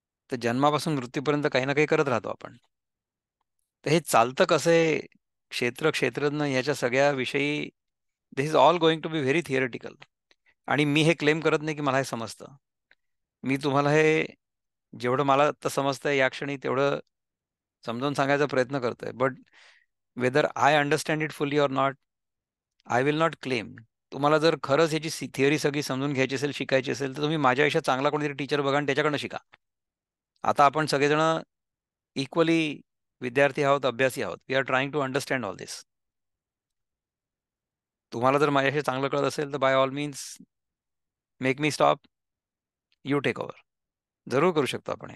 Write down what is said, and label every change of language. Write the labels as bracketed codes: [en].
[mr] तर जन्मापासून मृत्यूपर्यंत काही ना काही करत राहतो आपण. तर हे चालतं कसं आहे? क्षेत्रज्ञ याच्या सगळ्या विषयी [en] This is all going to be very theoretical. [mr] आणि मी हे क्लेम करत नाही की मला हे समजतं. मी तुम्हाला हे जेवढं मला आता समजतंय या क्षणी तेवढं समजावून सांगायचा प्रयत्न करतोय. [en] But whether I understand it fully or not, I will not claim. [mr] तुम्हाला जर खरंच ह्याची थिअरी सगळी समजून घ्यायची असेल, शिकायची असेल, तर तुम्ही माझ्यापेक्षा चांगला कोणीतरी टीचर बघा आणि त्याच्याकडनं शिका. आता आपण सगळेजण इक्वली विद्यार्थी आहोत, अभ्यासी आहोत. [en] We are trying to understand all this. [mr] तुम्हाला जर माझ्याशी चांगलं कळत असेल तर [en] By all means make me stop, you take over. [mr] जरूर करू शकतो आपण हे.